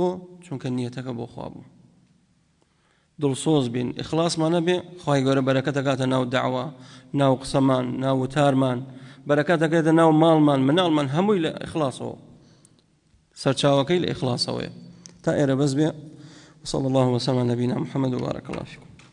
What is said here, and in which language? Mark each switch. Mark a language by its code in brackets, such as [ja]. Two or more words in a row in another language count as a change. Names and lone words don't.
[ckb] چونکە نیەتەکە بۆ خوا بوو. دڵسۆز بین، ئیخلاسمان نەبێ، خوای گەورە بەرەکەتەکاتە ناو دەعوا، ناو قسەمان، ناو وتارمان، بەرەکەتەکەتە ناو ماڵمان، مناڵمان، هەمووی لە ئیخلاسەوە، سەرچاوەکەی لە ئیخلاسەوەیە. تا ئێرە بەس بێ. [ar] وصلى الله وسلم على نبينا محمد وبارك الله فيكم.